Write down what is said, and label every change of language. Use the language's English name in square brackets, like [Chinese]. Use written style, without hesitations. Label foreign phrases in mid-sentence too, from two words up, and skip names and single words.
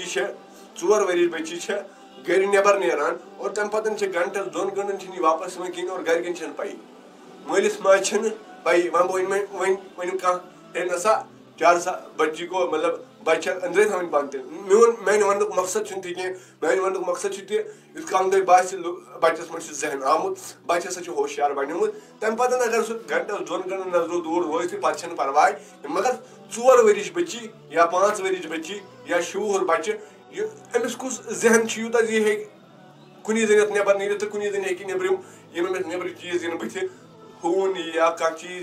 [Kashmiri] بچی چھےٚ گرِ نٮ۪بر نیران اور تمہِ پتہٕ چھِ گنٹس 2 گنٹن چھِنہٕ یہِ واپس یِوان کِہیٖنۍ اور گرِکٮ۪ن چھَنہٕ پَیی مٲلِس ماجہِ چھَنہٕ پَیی وۄنۍ ؤنِو کانٛہہ ہے نسا 4 بچی کو مطلب بچہِ چھِ أنٛدرے تھاوٕنۍ بنٛد تہِ میانہِ وننُک مقصد چھُنہٕ تہِ کینٛہہ میانہِ وننُک مقصد چھُ تہِ یُتھ کال تۄہہِ باسہِ بچس منٛز چھُ ذہن آمُت بچہِ ہسا چھُ ہوشیار بنیومُت تمہِ پتہٕ اگر سُہ گنٹس 2 گنٹن نظرو دوٗر روزِ تہِ پتہٕ چھنہٕ پرواے مگر 4 ؤرِش بچی یا 5 ؤرِش بچی یا شوٗر بچہِ یہِ أمِس کُس ذہن چھُ یوٗتاہ زِ یہِ ہیٚکہِ کُنی زٔنۍ نٮ۪بر نیٖرِتھ تہٕ کُنی زٔنۍ ہیٚکہِ نیٚبرِم یِم أمِس نیٚبرٕ چیٖز یِنہٕ بٕتھِ ہوٗن یی یا کانٛہہ چیٖز